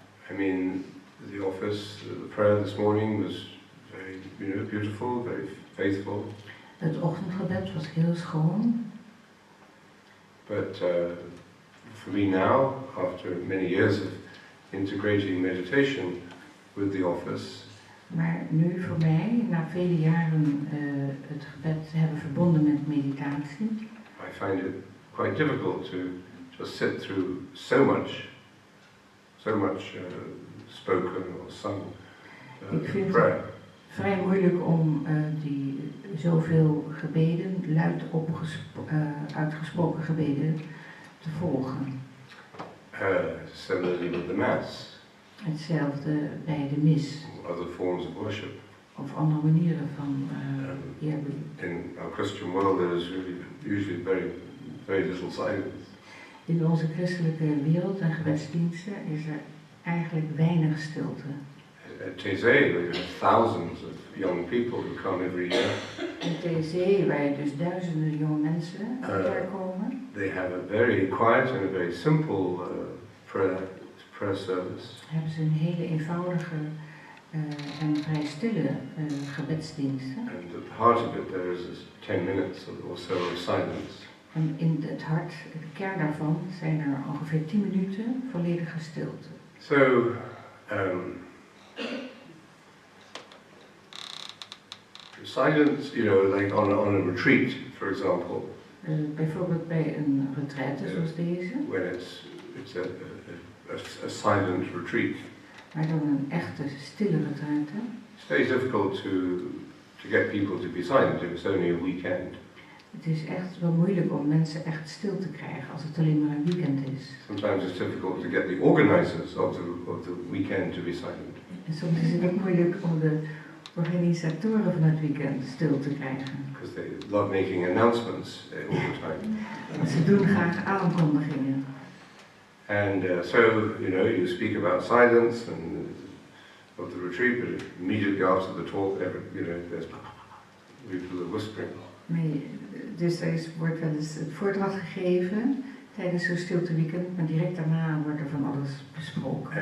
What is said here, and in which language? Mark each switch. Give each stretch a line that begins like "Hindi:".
English: I mean, the office, the prayer this morning was very, beautiful, very faithful.
Dutch: Het ochtendgebed was heel schoon.
English: But for me now, after many years of integrating meditation with the office,
Dutch: Maar nu voor mij, na vele jaren het gebed te hebben verbonden met meditatie,
English: I find it quite difficult to just sit through so much spoken or sung
Dutch: Ik vind het
English: prayer.
Dutch: vrij moeilijk om die zoveel gebeden, luid uitgesproken gebeden, te volgen.
English: Similarly with the Mass,
Dutch: Hetzelfde bij de mis
English: other forms of worship.
Dutch: of andere manieren van eerbied.
English: In our Christian world there is usually very little silence.
Dutch: In onze christelijke wereld en gebedsdiensten is er eigenlijk weinig stilte.
English: At TZ, we have thousands of young people who come every year.
Dutch: In TC, waar dus duizenden jonge mensen elkaar komen,
English: They have a very quiet and a very simple prayer service.
Dutch: hebben ze een hele eenvoudige en vrij stille gebedsdiensten.
English: And at the heart of it there is 10 minutes or so of silence.
Dutch: En in het hart, de kern daarvan, zijn er ongeveer 10 minuten volledige stilte.
English: So, silence, like on a retreat, for example,
Dutch: Bijvoorbeeld bij een retraite zoals deze,
English: when it's a silent retreat,
Dutch: maar dan een echte stille retraite.
English: it's very difficult to get people to be silent if it's only a weekend.
Dutch: Het is echt wel moeilijk om mensen echt stil te krijgen als het alleen maar een weekend is.
English: Sometimes it's difficult to get the organizers of the weekend to be silent.
Dutch: En soms is het ook moeilijk om de organisatoren van het weekend stil te krijgen.
English: Because they love making announcements all the time.
Dutch: Want ze doen graag aankondigingen.
English: And so, you speak about silence and of the retreat, but immediately after the talk, there's people are whispering.
Dutch: Nee, dus wordt wel eens een voordracht gegeven tijdens zo'n stilteweekend, maar direct daarna wordt er van alles besproken.